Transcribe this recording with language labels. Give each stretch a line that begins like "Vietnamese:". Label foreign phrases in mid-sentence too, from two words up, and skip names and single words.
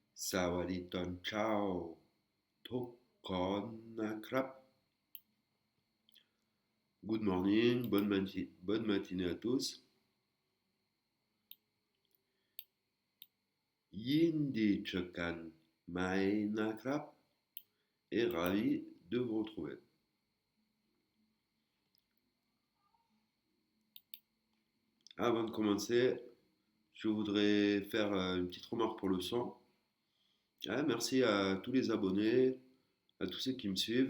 Thai: สวัสดีตอนเช้าทุกคนนะครับ
English: Good morning,
French: bonne matinée à tous.
Thai: ยินดีเจอกันใหม่นะครับ
French: et ravi de vous retrouver. Avant de commencer, je voudrais faire une petite remarque pour le son. Ah, merci à tous les abonnés, à tous ceux qui me suivent.